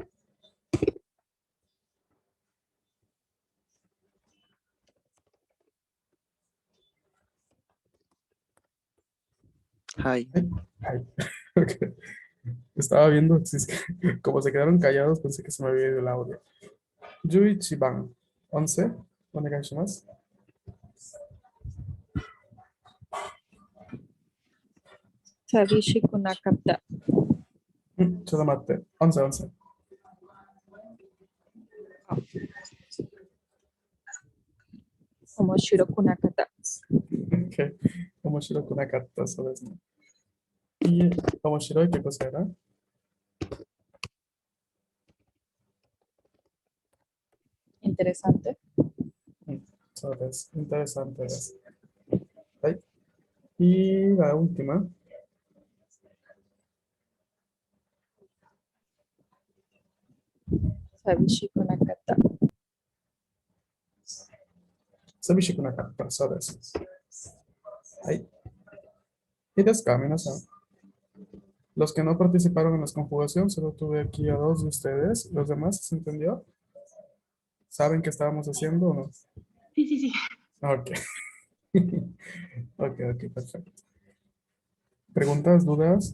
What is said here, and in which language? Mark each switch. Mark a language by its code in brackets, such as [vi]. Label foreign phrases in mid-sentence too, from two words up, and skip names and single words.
[ja] Hai. [es] Ay, ay. Ok. Estaba viendo, si es que, como se quedaron callados, pensé que se me había ido el audio. [ja] Yuichiban, 11. Onegaishimasu. 寂しくなかった。ちょっと待って。11. 面白くなかった。 Ok. 面白くなかったそうですね。Y memoshiroi, [es] ¿qué cosa era? Interesante. Sabes, interesante es. Ahí. Y la última. [ja] 寂しくなかった。寂しくなかったそうです。はい。いいですか、皆さん? [es] Los que no participaron en la conjugación, solo tuve aquí a 2 de ustedes. ¿Los demás se entendió? ¿Saben qué estábamos haciendo o no? Sí, sí, sí. Ok. Ok, perfecto. ¿Preguntas, dudas?